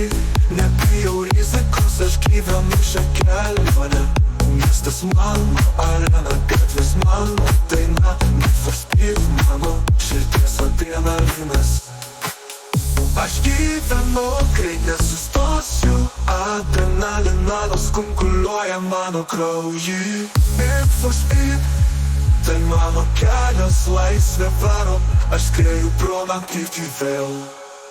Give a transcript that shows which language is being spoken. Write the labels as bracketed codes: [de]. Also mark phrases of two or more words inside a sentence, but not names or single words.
[lt] Nebijau rizikos, aš gyvenu šią kelionę. Miestas mano arena, gatvės mano daina. [en] Need for speed, [lt] mano širdies adrenalinas. Aš gyvenu, greit nesustosiu. Adrenalinas kunkuliuoja mano krauju. [en] Need for speed, [lt] tai mano kelias, laisvė varo. Aš skrieju pro naktį vėl.